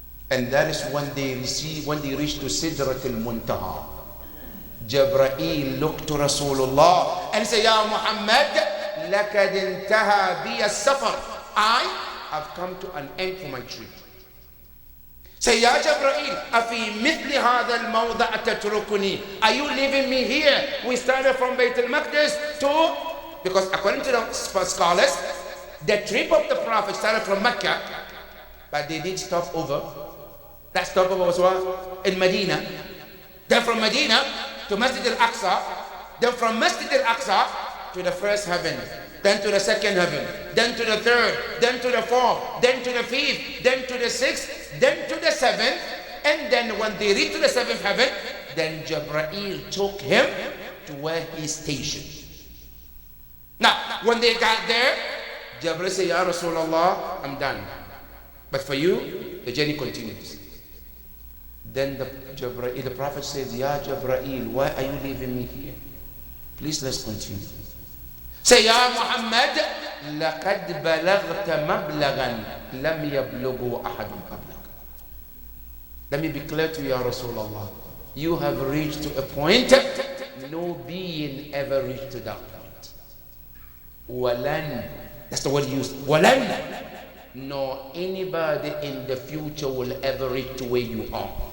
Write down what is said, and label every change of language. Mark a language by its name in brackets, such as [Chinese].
[English] And that is when they reach to Sidratul Muntaha. Jibreel looked to Rasulullah and said, Ya Muhammad, [Arabic] لَكَدْ انْتَهَى بِيَ السَّفَرِ. [English] I have come to an end for my trip. Say, [Arabic] Ya Jibreel, أَفِي مِثْلِ هَذَا الْمَوْضَعَ تَتْرُكُنِي. [English] Are you leaving me here? We started from Bayt al-Maqdis to... Because according to the scholars, the trip of the Prophet started from Mecca, but they did stop over. That stopover was what? In Medina. Then from Medina to Masjid al-Aqsa. Then from Masjid al-Aqsa to the first heaven. Then to the second heaven. Then to the third. Then to the fourth. Then to the fifth. Then to the sixth. Then to the seventh. And then when they reached to the seventh heaven, then Jibreel took him to where he's stationed. Now, when they got there, Jibreel said, Ya Rasulullah, I'm done. But for you, the journey continues. Then the Prophet says, Ya Jibreel, why are you leaving me here? Please, let's continue. Say, [Arabic] Ya Muhammad, لَقَدْ بَلَغْتَ مَبْلَغًا لَمْ يَبْلُغُ أَحَدٌ قَبْلَكَ. [English] Let me be clear to you, Ya Rasulullah. You have reached to a point no being ever reached to that point. وَلَنْ, that's the word used. وَلَنْ, nor anybody in the future will ever reach to where you are.